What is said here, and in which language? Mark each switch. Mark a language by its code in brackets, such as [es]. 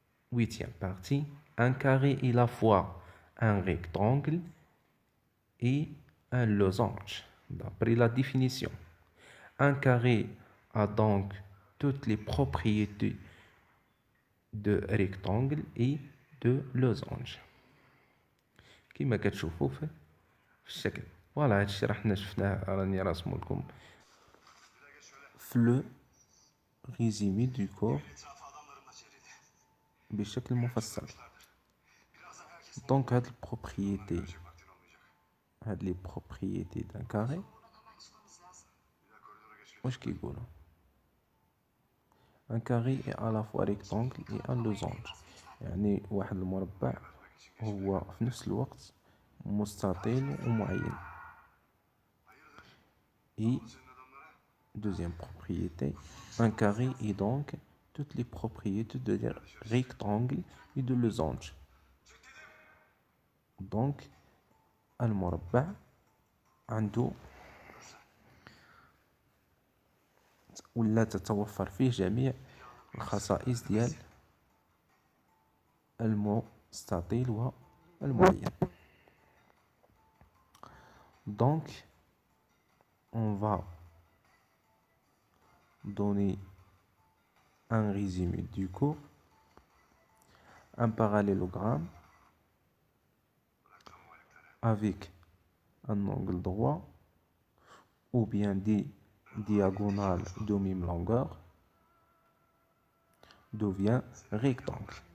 [fr] Huitième partie, un carré est à la fois un rectangle et un losange, d'après la définition. Un carré a donc toutes les propriétés de rectangle et de losange. [ar] كما كتشوفوا في الشكل. فوالا هادشي راه حنا شفناه، راني راسمو لكم في لو ريزيمي دو كور بشكل مفصل. دونك هاد البروبريتي، هاد لي بروبريتي دان كاري واش كيقولوا؟ ان كاري اي [fr] à la fois rectangle et un losange، [ar] يعني واحد المربع هو في نفس الوقت مستطيل ومعين. [fr] Et deuxième propriété, un carré est donc toutes les propriétés de rectangle et de losange. [ar] Donc المربع عنده ولا تتوفر فيه جميع الخصائص ديال المستطيل والمعين. [fr] Donc on va donner un résumé du cours. Un parallélogramme avec un angle droit ou bien des diagonales de même longueur devient rectangle.